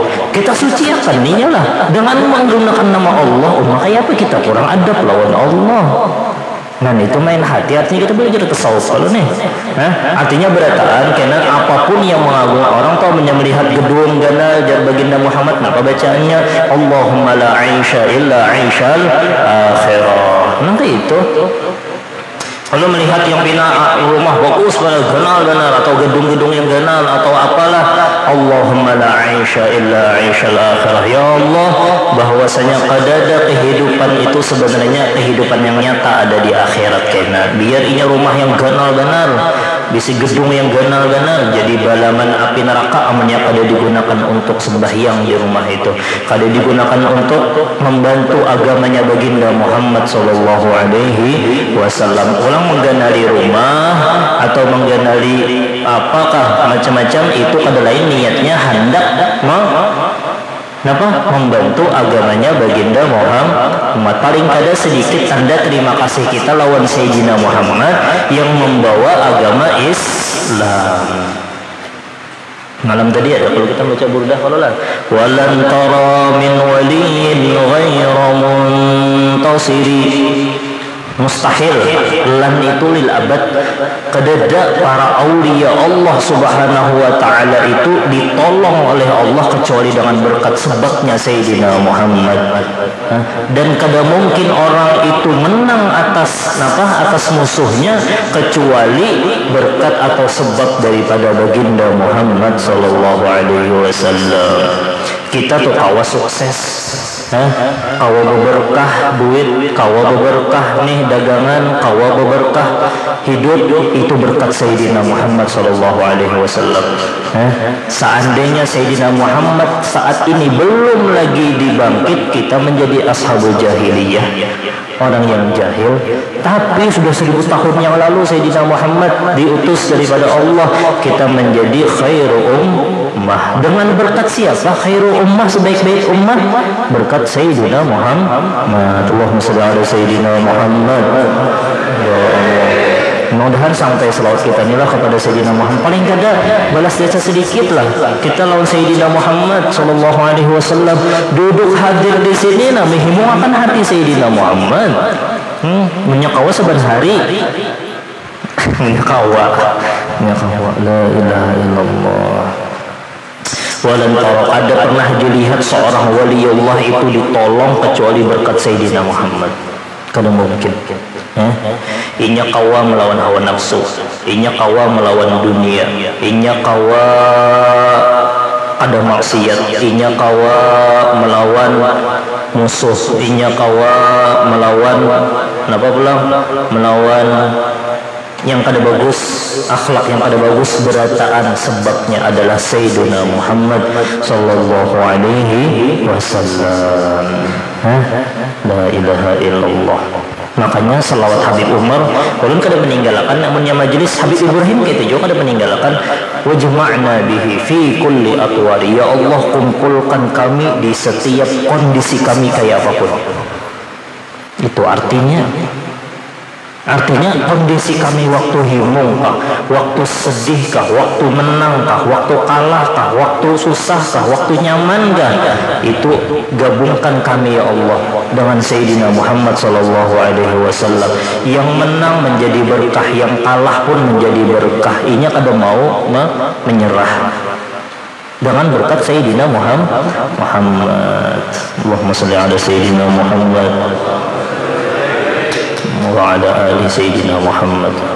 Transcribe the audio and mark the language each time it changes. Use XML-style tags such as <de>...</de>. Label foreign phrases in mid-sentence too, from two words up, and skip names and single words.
<bjn>Kita suciakan ninya lah dengan menggunakan nama Allah. Makanya apa kita kurang adab lawan Allah? Nah itu main hati, artinya kita belajar tasawuf kalau nih. Artinya berataan karena apapun yang mengagung orang tahu melihat gedung gana jar baginda Muhammad, napa bacaannya</bjn> <ar>اللهم لا عيش إلا عيش الآخرة.</ar> <bjn>Nah itu kalau melihat yang bina rumah bagus ganal atau gedung-gedung yang ganal atau apalah,</bjn> <ar>اللهم لا عيش إلا عيش الآخرة. يا الله,</ar> <bjn>bahwasanya kadada kehidupan itu sebenarnya kehidupan yang nyata ada di akhirat kena. Biar ini rumah yang ganal benar, bisi gedung yang ganal benar jadi balaman api neraka, amannya kada digunakan untuk sembahyang di rumah itu, kada digunakan untuk membantu agamanya baginda Muhammad</bjn> <ar>صلى الله عليه وسلم.</ar> <bjn>Ulang mengganali rumah atau mengganali apakah macam-macam itu kada lain niatnya hendak membantu agamanya baginda Muhammad. Paling kada sedikit tanda terima kasih kita lawan Sayyidina Muhammad yang membawa agama Islam. Malam tadi ada kalau kita baca burdah kalau lah</bjn> <ar>ولن ترى من ولي غير منتصر,</ar> <bjn>mustahil lan itu lil abad kedada para aulia Allah</bjn> <ar>سبحانه وتعالى</ar> <bjn>itu ditolong oleh Allah kecuali dengan berkat sebabnya Sayyidina Muhammad. Dan kada mungkin orang itu menang atas musuhnya kecuali berkat atau sebab daripada baginda Muhammad</bjn> <ar>صلى الله عليه وسلم.</ar> <bjn>Kita tuh kawas sukses Kawa berberkah duit, kawa berberkah nih dagangan, kawa berberkah hidup, itu berkat Sayyidina Muhammad</bjn> <ar>صلى الله عليه وسلم.</ar> <id>Seandainya Sayyidina Muhammad saat ini belum lagi dibangkit, kita menjadi</id> <ar>أصحاب الجاهلية,</ar> <id>orang yang jahil. Tapi sudah 1000 tahun yang lalu Sayyidina Muhammad diutus daripada Allah, kita menjadi</id> <ar>خير أمة.</ar> <id>Dengan berkat siapa</id> <ar>خير أمة,</ar> <id>sebaik-baik ummah? Berkat Sayyidina Muhammad.</id> <ar>اللهم صل على سيدنا محمد. يا الله,</ar> <id>mudah-mudahan sampai selawat kita inilah kepada Sayyidina Muhammad.</id> <bjn>Paling kada balas jasa sedikit lah kita lawan Sayyidina Muhammad</bjn> <ar>صلى الله عليه وسلم.</ar> <bjn>Duduk hadir di sini nah menghimuakan hati Sayyidina Muhammad. Menyakawa saban hari. menyakawa</bjn> <ar>لا إله إلا الله. ولن ترى,</ar> <id>ada pernah dilihat seorang waliullah itu ditolong kecuali berkat Sayyidina Muhammad?</id> <bjn>Kada mungkin. Inya kawa melawan hawa nafsu, inya kawa melawan dunia, inya kawa ada maksiat, inya kawa melawan musuh, inya kawa melawan apa pula? Melawan yang kada bagus, akhlak yang kada bagus, berataan.</bjn> <id>Sebabnya adalah Sayyidina Muhammad</id> <ar>صلى الله عليه وسلم. لا إله إلا الله.</ar> <bjn>Makanya selawat Habib Umar ulun kada meninggalkan, namunnya majelis Habib Ibrahim kita juga kada meninggalkan.</bjn> <ar>واجمعنا به في كل أطوار,</ar> <id>ya Allah kumpulkan kami di setiap kondisi kami kayak apapun.</id> <bjn>Itu artinya kondisi kami waktu himung kah, waktu sedih kah, waktu menang kah, waktu kalah kah, waktu susah kah, waktu nyaman kah, itu gabungkan kami ya Allah dengan Sayyidina Muhammad</bjn> <ar>صلى الله عليه وسلم.</ar> <id>Yang menang menjadi berkah, yang kalah pun menjadi berkah.</id> <bjn>Inya kada mau menyerah dengan berkat Sayyidina Muhammad.</bjn> <ar>اللهم صل على سيدنا محمد وعلى آل سيدنا محمد wa ala ali Sayyidina Muhammad.</ar>